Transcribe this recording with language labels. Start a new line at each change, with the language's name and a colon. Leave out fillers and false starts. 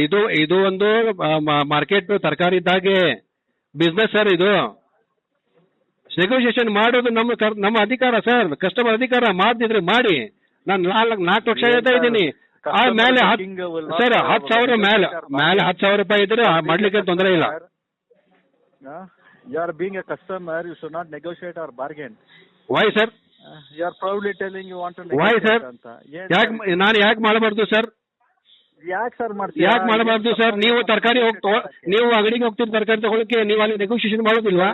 Kannada: ಇದು ಒಂದು ಮಾರ್ಕೆಟ್ ತರಕಾರಿ ಇದ್ದಾಗೆ ಬಿಸ್ನೆಸ್ ಸರ್. ಇದು ನೆಗೋಷಿಯೇಷನ್ ಮಾಡೋದು ನಮ್ಮ ಅಧಿಕಾರ ಸರ್, ಕಸ್ಟಮರ್ ಅಧಿಕಾರ. ಮಾಡ್ತಿದ್ರೆ ಮಾಡಿ. ನಾನು 4 ಲಕ್ಷ ಹೇಳ್ತಾ ಇದ್ದೀನಿ. ಆಮೇಲೆ ಸರ್ 10,000 ಮೇಲೆ 10,000 ರೂಪಾಯಿ ಇದ್ರೆ ಮಾಡ್ಲಿಕ್ಕೆ ತೊಂದರೆ ಇಲ್ಲ.
English: You are being a customer, you should not negotiate or bargain. Why sir? You are proudly telling you want to negotiate. Why sir?
Kannada: ನಾನು ಯಾಕೆ ಮಾಡಬಾರ್ದು ಸರ್? ಯಾಕೆ ಸರ್ ಮಾಡ್ತೀರಾ? ಯಾಕೆ ಮಾಡಬಾರ್ದು ಸರ್? ನೀವು ತರಕಾರಿ ನೀವು ಅಂಗಡಿಗೆ ಹೋಗ್ತೀರಿ ತರಕಾರಿ ತಗೊಳಕ್ಕೆ, ನೀವು ಅಲ್ಲಿ ನೆಗೋಷಿಯೇಷನ್ ಮಾಡೋದಿಲ್ವಾ?